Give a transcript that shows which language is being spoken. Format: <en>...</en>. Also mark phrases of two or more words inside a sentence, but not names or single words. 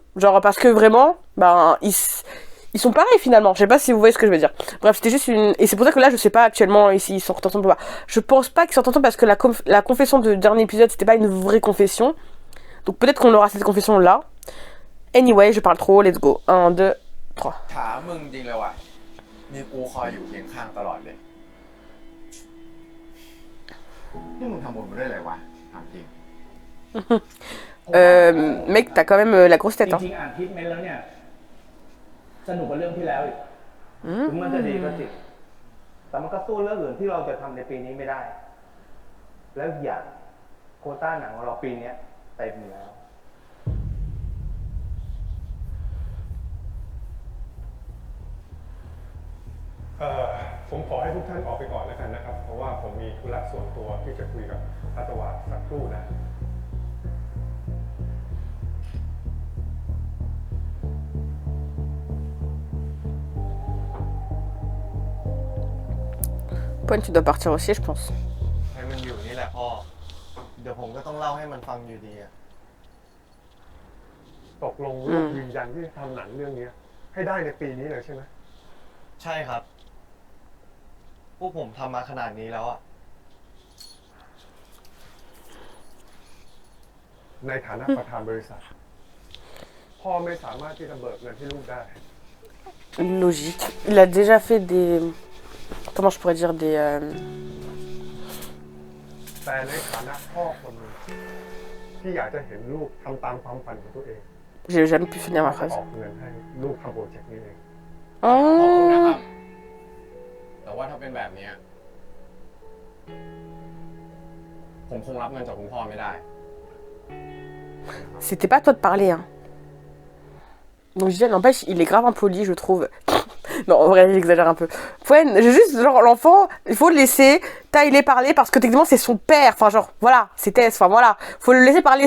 <fr>Genre parce que vraiment, ben, ils sont pareils finalement, je sais pas si vous voyez ce que je veux dire. Bref, c'était juste une... Et c'est pour ça que là, je sais pas actuellement ici ils sortent ensemble ou pas. Je pense pas qu'ils sortent ensemble parce que la confession du dernier épisode, c'était pas une vraie confession. Donc peut-être qu'on aura cette confession là. Anyway, je parle trop,</fr> <en>let's go. 1, 2, 3.</en> <th>ถามมึงจริงเลยว่ะมีกูคอยอยู่เคียงข้างตลอดเลยนี่มึงทำบุญมาด้วยอะไรวะถามจริง</th> <fr>Mec, t'as quand même la grosse</fr> <th>จ</th> <fr>tête, hein.</fr> <th>ริงๆอ่านทิปเมนต์แล้วเนี่ย สนุกกว่าเรื่องที่แล้วอีกถึงมันจะดีก็จริงแต่มันก็สู้เรื่องอื่นที่เราจะทำในปีนี้ไม่ได้ แล้วอีกอย่างโควต้าหนังของเราปีนี้เต็มอยู่แล้ว ผมขอให้ทุกท่านออกไปก่อนแล้วกันนะครับ เพราะว่าผมมีธุระส่วนตัวที่จะคุยกับพัตวาสักครู่นะ</th> <fr>Point, tu dois partir aussi, je pense.</fr> <th>ให้มันอยู่นี่แหละพ่อ เดี๋ยวผมก็ต้องเล่าให้มันฟังอยู่ดีอะ ตกลงเรื่องยืนยันที่จะทำหนังเรื่องนี้ให้ได้ในปีนี้เลยใช่ไหม ใช่ครับ พวกผมทำมาขนาดนี้แล้วอะ ในฐานะประธานบริษัท พ่อไม่สามารถที่จะเบิกเงินให้ลูกได้</th> <fr>Logique. Il a déjà fait des... Comment je pourrais dire des...</fr> <th>แต่ในฐานะพ่อคนหนึ่งที่อยากจะเห็นลูกทำตามความฝันของตัวเอง</th> <fr>J'ai jamais pu finir ma</fr> <th>จะ</th> <fr>phrase.</fr> <th>ออกเงินให้ลูกทำโปรเจกต์นี้เอง ขอบคุณนะค Oh. รับแต่ว่าถ้าเป็นแบบเนี้ยผมคงรับเงินจากคุณพ่อไม่ได้</th> <fr>C'était pas à toi de parler, hein. Donc je disais, n'empêche, il est grave impoli, je trouve. Non, en vrai, j'exagère un peu. Pwen, j'ai juste, genre, l'enfant, il faut le laisser tailler parler parce que techniquement, c'est son père. Enfin, genre, voilà, c'est Tess. Enfin, voilà. Faut le laisser parler.</fr>